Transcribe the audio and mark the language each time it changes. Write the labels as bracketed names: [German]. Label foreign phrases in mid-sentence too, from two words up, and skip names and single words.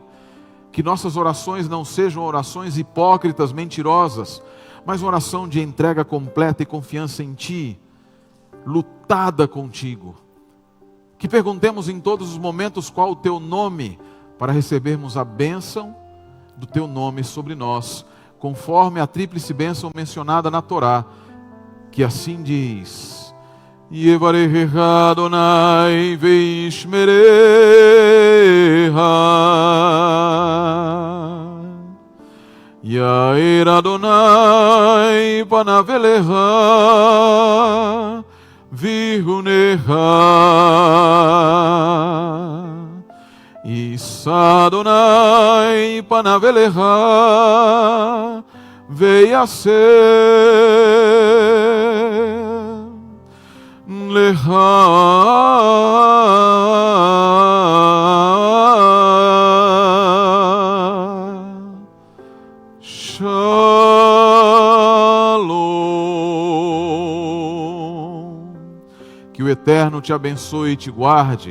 [Portuguese] Que nossas orações não sejam orações hipócritas, mentirosas, mas uma oração de entrega completa e confiança em Ti, lutada contigo. Que perguntemos em todos os momentos qual o Teu nome, para recebermos a bênção do Teu nome sobre nós, conforme a tríplice bênção mencionada na Torá, que assim diz: [Hebrew] יברכך אדני וישמרך, יאר אדני פניו אליך ויחנך, ישא אדני פניו אליך וישם לך. [Portuguese] Que o Eterno te abençoe e te guarde.